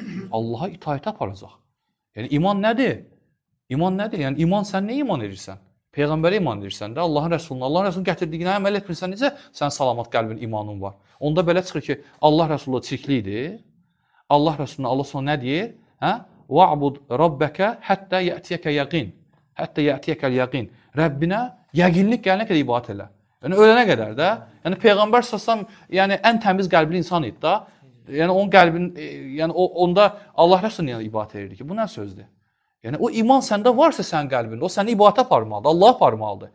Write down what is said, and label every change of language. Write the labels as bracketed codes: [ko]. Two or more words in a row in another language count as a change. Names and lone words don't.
[az] Allaha itaətə aparacaq. Yəni, iman nədir? İman nədir? Yəni, iman sən nə iman edirsən? Peyğəmbərə iman edirsən də, Allahın Rəsulunun gətirdiyinə əməl etmirsən, necə sən salamat qəlbin imanın var? Onda belə çıxır ki, Allah Rəsulullah çirklidir. Allah Rəsuluna, Allah sonra nə deyir? [ar] وَعْبُدْ رَبَّكَ حَتَّى يَأْتِيَكَ يَقِينَ حتى يأتيك اليقين. [az] Rəbbinə yəqinlik gələnə qədər ibadət elə. Yəni, ölənə qədər də. Yəni, Peyğəmbər səsəm, yəni, ən təmiz qəlbli insan idi da. Yəni, onun qəlbin, yəni, onda Allah Rəsuluna ibadət edirdi ki, bu nə sözdür? Yəni, o iman səndə varsa sənin qəlbində, o səni ibadətə aparmalıdır, Allaha aparmalıdır.